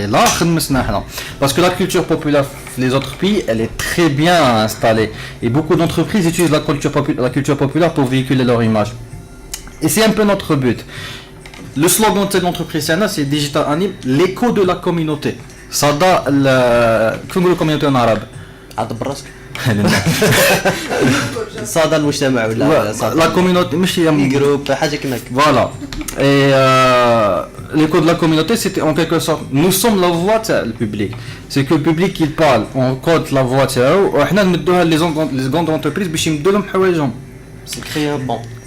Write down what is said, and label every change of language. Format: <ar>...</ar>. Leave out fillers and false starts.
<fr>Et là, parce que la culture populaire, les autres pays, elle est très bien installée. Et beaucoup d'entreprises utilisent la culture populaire pour véhiculer leur image. Et c'est un peu notre but. Le slogan de l'entreprise, c'est Digital Anime, l'écho de la communauté. Sada, la communauté en arabe.</fr> <ar>عاد براسك صادى المجتمع ولا</ar> <fr>La communauté,</fr> <ar>مش هي جروب حاجه كيما هكا</ar> <fr>Voilà. Et l'écho de la communauté, c'était en quelque sorte, nous sommes la voix du public. C'est que le public il parle, on code la voix</fr> <ar>تاعو وحنا نمدوها</ar> <fr>les grandes entreprises</fr> <ar>باش يمدوا لهم حوايجهم. سي كريا بون</ar>